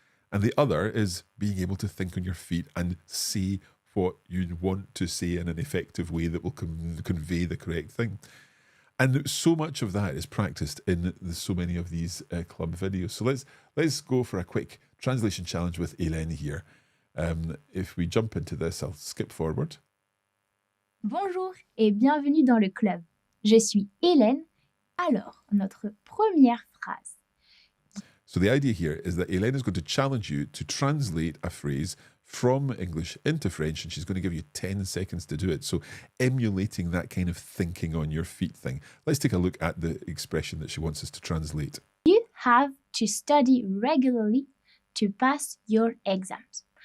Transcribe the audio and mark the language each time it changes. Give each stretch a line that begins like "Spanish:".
English: And the other is being able to think on your feet and say what you want to say in an effective way that will convey the correct thing. And so much of that is practiced in so many of these club videos. So let's go for a quick translation challenge with Hélène here. If we jump into this, I'll skip forward.
French: Bonjour et bienvenue dans le club. Je suis Hélène. Alors, notre première phrase.
English: So the idea here is that Hélène is going to challenge you to translate a phrase from English into French, and she's going to give you 10 seconds to do it. So emulating that kind of thinking on your feet thing. Let's take a look at the expression that she wants us to translate. You have to study regularly to pass your exams.